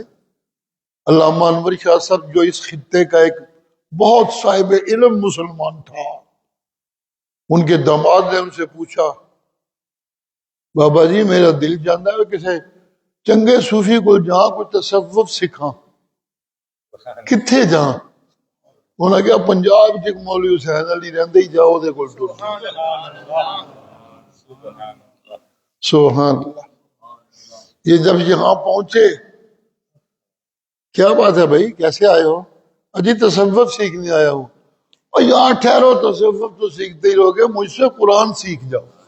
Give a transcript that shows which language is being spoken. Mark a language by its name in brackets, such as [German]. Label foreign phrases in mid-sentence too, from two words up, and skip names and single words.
[Urdu] علامہ انور شاہ صاحب جو اس خطے کا ایک بہت صاحب علم مسلمان تھا، ان کے داماد نے ان سے پوچھا، بابا جی میرا دل جانتا ہے [Punjabi] کسے چنگے صوفی [Urdu] کو جہاں [Punjabi] کوئی تصوف سکھاں کتھے جہاں؟ انہوں نے کہا پنجاب چ مولوی حسین علی رہندے ہی جاؤ دے کول ٹر. [Arabic] سبحان اللہ. [Urdu] یہ جب یہاں پہنچے، کیا بات ہے بھائی کیسے آئے ہو؟ اجی تصوف سیکھنے آیا ہوں. اور یہاں ٹھہرو، تصوف تو سیکھتے ہی رہو گے، مجھ سے قرآن سیکھ جاؤ.